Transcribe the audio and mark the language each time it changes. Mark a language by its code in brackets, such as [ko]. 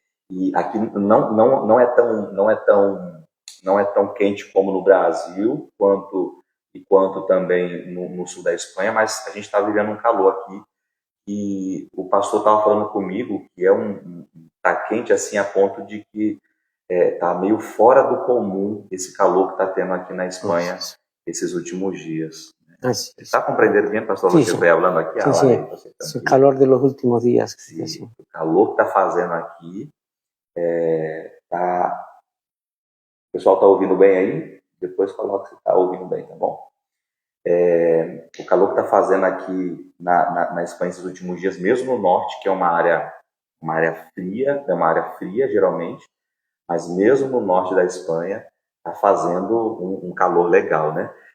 [pt] E aqui não é tão quente como no Brasil, quanto também no sul da Espanha, mas a gente está vivendo um calor aqui. E o pastor estava falando comigo que tá quente assim a ponto de que tá meio fora do comum esse calor que está tendo aqui na Espanha esses últimos dias. [es] ¿Está compreendendo bien, pastor, lo que estoy hablando aquí? Sí, el calor de los últimos días. [pt] Sí, o calor que está fazendo aqui. O pessoal está ouvindo bem aí? Depois coloca se está ouvindo bem, tá bom? O calor que está fazendo aqui na Espanha esses últimos dias, mesmo no norte, que é uma área fria geralmente, mas mesmo no norte da Espanha está fazendo um calor legal, né?